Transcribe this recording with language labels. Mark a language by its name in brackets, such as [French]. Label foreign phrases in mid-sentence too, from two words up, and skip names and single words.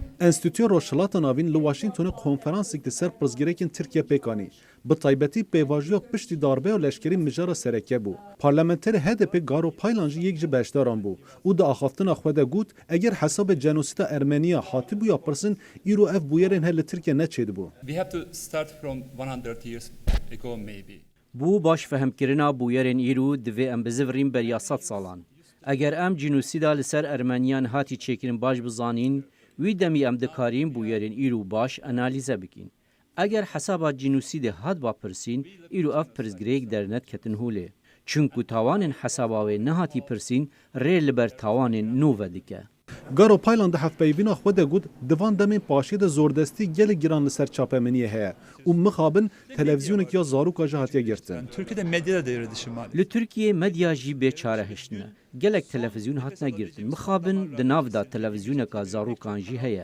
[Kurdish] Enstitüya Roşilata Navîn li Washingtonê konferansek li ser pirsgirêkên Tirkiye pêkanî. Bi taybetî pêvajiya piştî darbeya leşkerî mijara sereke bû. Parlamenterê HDP Garo Paylan jî yek ji beşdaran bû û di axaftina xwe de got eger hesabê genosîda Ermeniya hatibûya pirsin îro ev bûyerên her li Tirkiye neçêdibû. [English] We have to start from 100 years ago maybe. [Kurdish] بو باش فهمکرنا بویرین ایرو دوی ام بزورین بریا 100 سالان. اگر ام جنوسیدا لسر ارمنیان هاتی چیکرین باش بزانین وی دمی ام دکارین بویرین ایرو باش انالیزه بکین. اگر حسابا جنوسید هات با پرسین ایرو اف پرزگریک درنت کتن هوله. چونکو تاوانین حساباوی نهاتی پرسین ری لبر تاوانین نو ودیکه. Garo Paylan di hevpeyvîna xwe de got divan demên paşê de zordestî gelek giran li ser çapemeniyê heye û mixabin televizyonekiya zaroka jî hatiye girtin. [Turkish] Türkiye'de medyada devre dışı var. [Kurdish] Li Türkiye medya jî bêçare hiştine. Gelek televizyon hatine girtin. Mixabin di nav da televizyoneka zarokan jî heye.